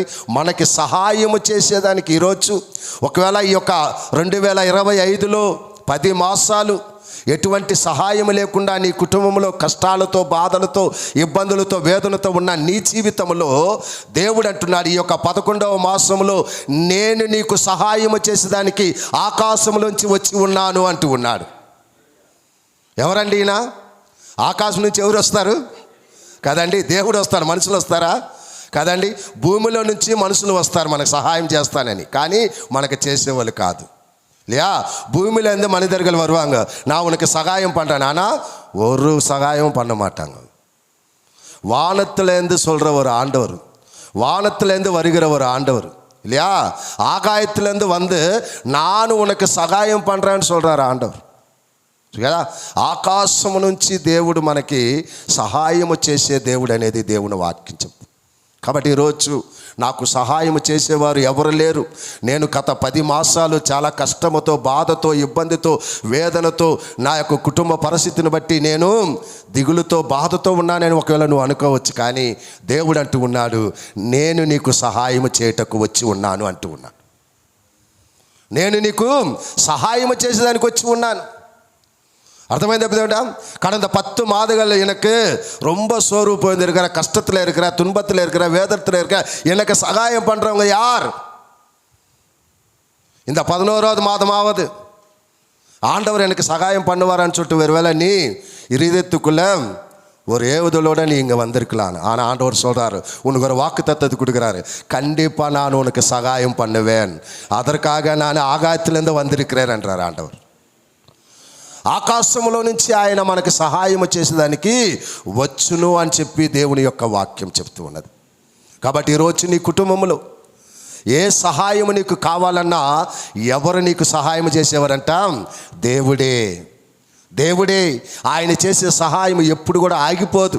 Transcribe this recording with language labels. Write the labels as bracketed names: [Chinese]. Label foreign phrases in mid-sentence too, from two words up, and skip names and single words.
[Telugu] మనకి సహాయము చేసేదానికి ఈరోజు ఒకవేళ ఈ యొక్క 2025లో 10 మాసాలు ఎటువంటి సహాయం లేకుండా నీ కుటుంబంలో కష్టాలతో, బాధలతో, ఇబ్బందులతో, వేదనతో ఉన్న నీ జీవితంలో దేవుడు అంటున్నాడు, ఈ యొక్క 11వ మాసంలో నేను నీకు సహాయము చేసేదానికి ఆకాశంలోంచి వచ్చి ఉన్నాను అంటూ ఉన్నాడు. ఎవరండి ఈయన? ఆకాశం నుంచి ఎవరు వస్తారు? కదండి, దేవుడు వస్తాడు. మనుషులు వస్తారా? కదండి, భూమిలో నుంచి మనుషులు వస్తారు మనకు సహాయం చేస్తానని, కానీ మనకు చేసేవాళ్ళు కాదు. [Tamil] இல்லையா? பூமியிலேருந்து மனிதர்கள் வருவாங்க, நான் உனக்கு சகாயம் பண்ணுறேன். ஆனால் ஒரு சகாயம் பண்ண மாட்டாங்க. வானத்திலேருந்து சொல்கிற ஒரு ஆண்டவர், வானத்திலேருந்து வருகிற ஒரு ஆண்டவர் இல்லையா? ஆகாயத்திலேருந்து வந்து நான் உனக்கு சகாயம் பண்ணுறேன்னு சொல்கிறார் [Telugu] ఆండవర్ కదా. ఆకాశం నుంచి దేవుడు మనకి సహాయము చేసే దేవుడు అనేది దేవుని వాక్యం చెప్తుంది. కాబట్టి ఈరోజు నాకు సహాయం చేసేవారు ఎవరు లేరు. నేను గత 10 మాసాలు చాలా కష్టముతో, బాధతో, ఇబ్బందితో, వేదనతో, నా యొక్క కుటుంబ పరిస్థితిని బట్టి నేను దిగులుతో, బాధతో ఉన్నానని ఒకవేళ నువ్వు అనుకోవచ్చు. కానీ దేవుడు అంటూ ఉన్నాడు, నేను నీకు సహాయం చేయటకు వచ్చి ఉన్నాను అంటూ ఉన్నాను. నేను నీకు సహాయం చేసేదానికి వచ్చి ఉన్నాను. [Tamil] அர்த்தமாயிருந்தா எப்படிடா? கடந்த 10 மாதங்கள் எனக்கு ரொம்ப சோர்வு போயிருக்கிற, கஷ்டத்தில் இருக்கிற, துன்பத்தில் இருக்கிற, வேதத்தில் இருக்கிற, எனக்கு சகாயம் பண்ணுறவங்க யார்? இந்த 11வது மாதமாவது ஆண்டவர் எனக்கு சகாயம் பண்ணுவாரான்னு சொல்லிட்டு ஒருவேளை நீ இருதயத்துக்குள்ள ஒரு ஏவுதலோட நீ இங்கே வந்திருக்கலாம். ஆனால் ஆண்டவர் சொல்கிறாரு, உனக்கு ஒரு வாக்கு தத்தத்தை கொடுக்குறாரு, கண்டிப்பாக நான் உனக்கு சகாயம் பண்ணுவேன், அதற்காக நான் ஆகாயத்திலேருந்து வந்திருக்கிறேன் என்றார் ஆண்டவர். [Telugu] ఆకాశంలో నుంచి ఆయన మనకి సహాయం చేసేదానికి వచ్చును అని చెప్పి దేవుని యొక్క వాక్యం చెప్తూ ఉన్నది. కాబట్టి ఈరోజు నీ కుటుంబంలో ఏ సహాయం నీకు కావాలన్నా ఎవరు నీకు సహాయం చేసేవారంట? దేవుడే. దేవుడే. ఆయన చేసే సహాయం ఎప్పుడు కూడా ఆగిపోదు.